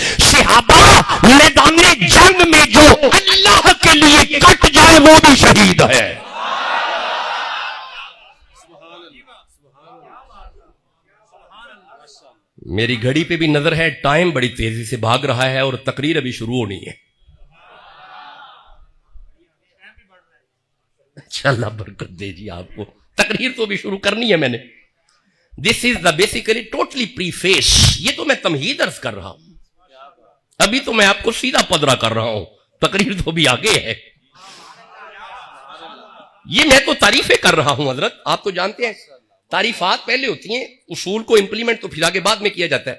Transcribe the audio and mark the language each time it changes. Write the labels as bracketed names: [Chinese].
[Urdu] صحابہ میدان جنگ میں جو اللہ کے لیے کٹ جائے وہ بھی شہید ہے. میری گھڑی پہ بھی نظر ہے، ٹائم بڑی تیزی سے بھاگ رہا ہے اور تقریر ابھی شروع ہونی ہے. اچھا اللہ برکت دے جی آپ کو. تقریر تو بھی شروع کرنی ہے میں نے. [English] This is the basically totally preface. [Urdu] یہ تو میں تمہید عرض کر رہا ہوں، ابھی تو میں آپ کو سیدھا پدرا کر رہا ہوں. تقریر تو بھی آگے ہے. یہ میں تو تعریفیں کر رہا ہوں حضرت. آپ تو جانتے ہیں تعریفات پہلے ہوتی ہیں، اصول کو امپلیمنٹ تو پھر آگے بعد میں کیا جاتا ہے.